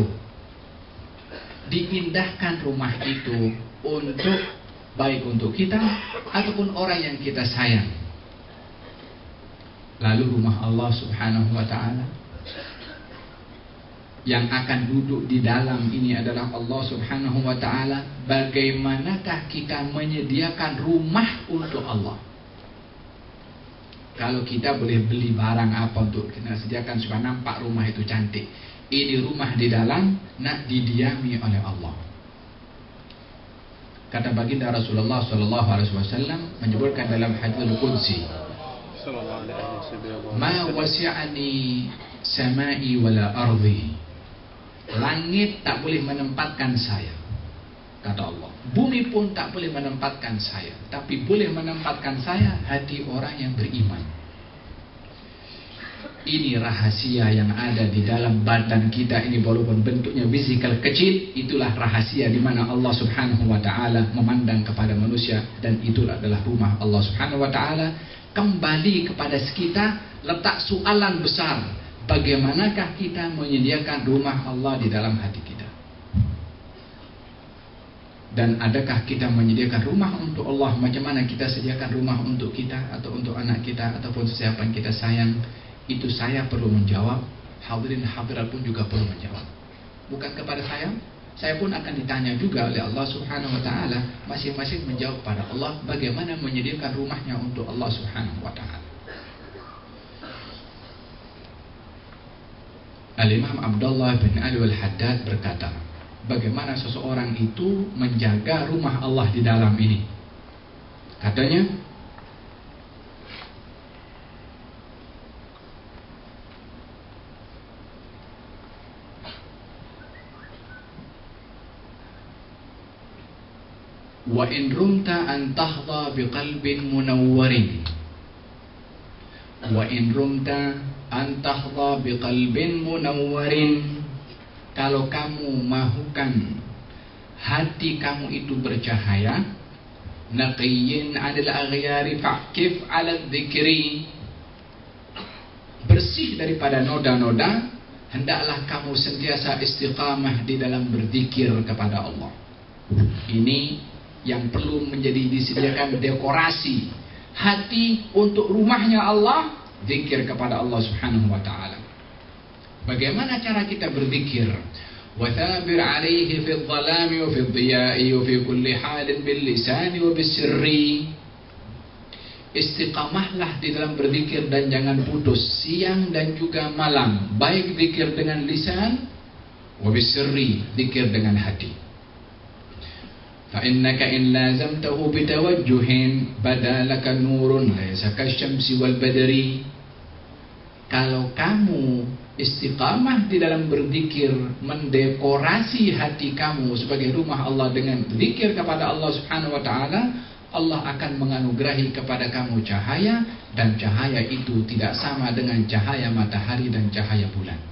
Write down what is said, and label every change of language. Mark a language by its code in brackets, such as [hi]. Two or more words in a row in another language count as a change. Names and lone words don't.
[ms] Diindahkan rumah itu untuk baik untuk kita ataupun orang yang kita sayang. Lalu rumah Allah [ar] سبحانه وتعالى [ms] yang akan duduk di dalam ini adalah Allah [ar] سبحانه وتعالى. [ms] Bagaimanakah kita menyediakan rumah untuk Allah? Kalau kita boleh beli barang apa untuk kita sediakan supaya nampak rumah itu cantik, ini rumah di dalam nak didiami oleh Allah. Kata baginda Rasulullah SAW menyebutkan dalam hadits qudsi, [ar] ما وسعني سمائي ولا أرضي, [ms] langit tak boleh menempatkan saya, kata Allah. Bumi pun tak boleh menempatkan saya, tapi boleh menempatkan saya hati orang yang beriman. Ini rahasia yang ada di dalam badan kita ini, walaupun bentuknya fisikal kecil. Itulah rahasia di mana Allah [ar] سبحانه وتعالى [ms] memandang kepada manusia, dan itulah adalah rumah Allah [ar] سبحانه وتعالى. [ms] Kembali kepada kita, letak soalan besar, bagaimanakah kita menyediakan rumah Allah di dalam hati kita? Dan adakah kita menyediakan rumah untuk Allah? Macam mana kita sediakan rumah untuk kita atau untuk anak kita ataupun siapa yang kita sayang? Itu saya perlu menjawab, hadirin hadirat pun juga perlu menjawab. Bukan kepada saya pun akan ditanya juga oleh Allah [ar] سبحانه وتعالى. [ms] Masing-masing menjawab pada Allah bagaimana menyediakan rumahnya untuk Allah [ar] سبحانه وتعالى. [ms] Al-Imam Abdullah bin Ali al-Haddad berkata, bagaimana seseorang itu menjaga rumah Allah di dalam ini? Katanya, [ar] وإن رمت أن تحظى بقلب منور، وإن رمت أن تحظى بقلب منور, [ms] kalau kamu mahukan hati kamu itu bercahaya, [ar] نقي عن الأغيار فاعكف على ذكر, [ms] bersih daripada noda-noda, hendaklah kamu sentiasa istiqamah di dalam berzikir kepada Allah. Ini yang perlu menjadi disediakan dekorasi hati untuk rumahnya Allah, zikir kepada Allah [ar] سبحانه وتعالى. [ms] Bagaimana cara kita berzikir? [ar] وثابر عليه في الظلام وفي الضياء وفي كل حال باللسان وبالسر. [ms] Istiqamahlah di dalam berzikir dan jangan putus siang dan juga malam, baik zikir dengan lisan [ar] وبالسر, [ms] zikir dengan hati. [ar] فإنك إن لازمته بتوجه بدا لك نور ليس كالشمس والبدر. [ms] Kalau kamu istiqamah di dalam berzikir, mendekorasi hati kamu sebagai rumah Allah dengan zikir kepada Allah [ar] سبحانه وتعالى, [ms] Allah akan menganugerahi kepada kamu cahaya, dan cahaya itu tidak sama dengan cahaya matahari dan cahaya bulan.